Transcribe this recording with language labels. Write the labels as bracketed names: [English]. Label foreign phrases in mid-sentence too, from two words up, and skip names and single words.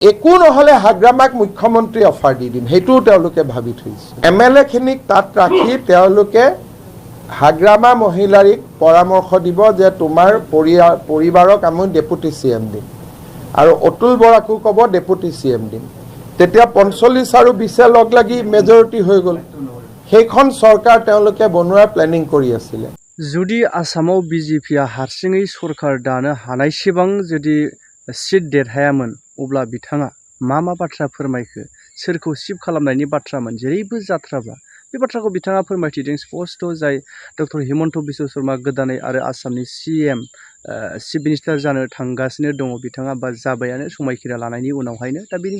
[Assamese] একো নহলে হাগ্ৰামাক মুখ্যমন্ত্ৰী অফাৰ দি দিম সেইটোও তেওঁলোকে ভাবি থৈছে MLA খিনিক তাত ৰাখি তেওঁলোকে হাগ্ৰামা মহিলাৰীক পৰামৰ্শ দিব যে তোমাৰ পৰিবাৰক আমি [English] deputy CM [Assamese] দিম আৰু অতুল বৰাকো ক'ব [English] deputy CM [Assamese] দিম তেতিয়া 45 আৰু 20 লগ লাগি মেজৰিটি হৈ গ'ল সেইখন চৰকাৰ তেওঁলোকে বনোৱাৰ প্লেনিং কৰি আছিল [Bodo] जुदि आसामाव BJP-आ हारसिङै सरकार दानो हानायसेबां जुदि सीट देरहायामोन अब्ला बिथाङा मा बाथ्रा फोरमायखो सोरखौ सिफ खालामनायनि बाथ्रामोन जेरैबो जाथ्राबा बे बाथ्राखौ बिथाङा फोरमायथिदों स्पष्ट जाय डक्टर हिमन्त बिश्व शर्मा गोदानै आरो आसामनि [English] CM chief minister [Bodo] जानो थांगासिनो दङ बिथाङा बा जाबायानो समायखिरा लानायनि उनावहायनो दा बेनि